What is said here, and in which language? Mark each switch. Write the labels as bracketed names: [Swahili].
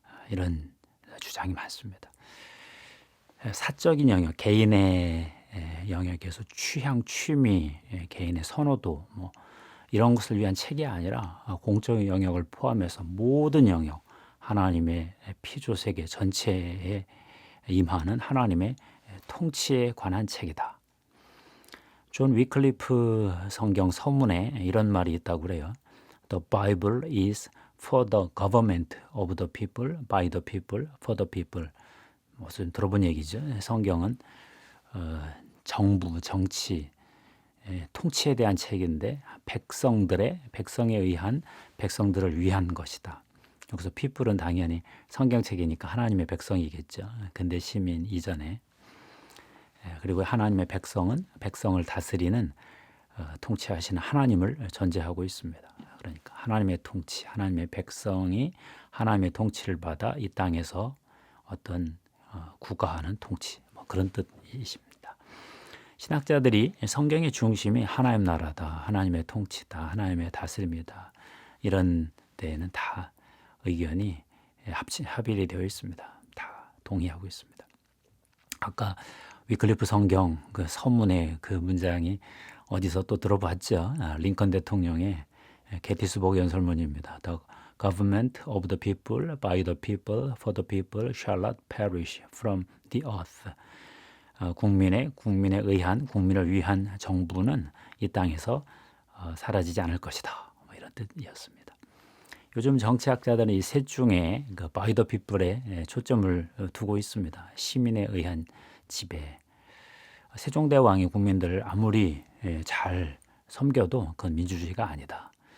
[Korean] 이런 주장이 많습니다. 사적인 영역, 개인의 영역에서 취향, 취미, 개인의 선호도 이런 것을 위한 책이 아니라 공적인 영역을 포함해서 모든 영역, 하나님의 피조 세계 전체에 임하는 하나님의 통치에 관한 책이다. 존 위클리프 성경 서문에 이런 말이 있다고 그래요. [English] The Bible is for the government of the people, by the people, for the people. [Korean] 무슨 들어본 얘기죠. 성경은 정부, 정치, 통치에 대한 책인데 백성에 의한 백성들을 위한 것이다. 여기서 people은 당연히 성경책이니까 하나님의 백성이겠죠. 근대 시민 이전에. 그리고 하나님의 백성은 백성을 다스리는 통치하시는 하나님을 전제하고 있습니다. 그러니까 하나님의 통치, 하나님의 백성이 하나님의 통치를 받아 이 땅에서 어떤 국가하는 통치, 뭐 그런 뜻이십니다. 신학자들이 성경의 중심이 하나님 나라다, 하나님의 통치다, 하나님의 다스림이다, 이런 데에는 다 의견이 합일이 되어 있습니다. 다 동의하고 있습니다. 아까 위클리프 성경 그 서문의 그 문장이 어디서 또 들어봤죠? 링컨 대통령의 게티스버그 연설문입니다. [English] The government of the people, by the people, for the people shall not perish from the earth. [Korean] 국민에 의한, 국민을 위한 정부는 이 땅에서 사라지지 않을 것이다. 뭐 이런 뜻이었습니다. 요즘 정치학자들은 이 셋 중에 그 [English] by the people [Korean] 에 초점을 두고 있습니다. 시민에 의한 지배. 세종대왕이 국민들을 아무리 잘 섬겨도 그건 민주주의가 아니다.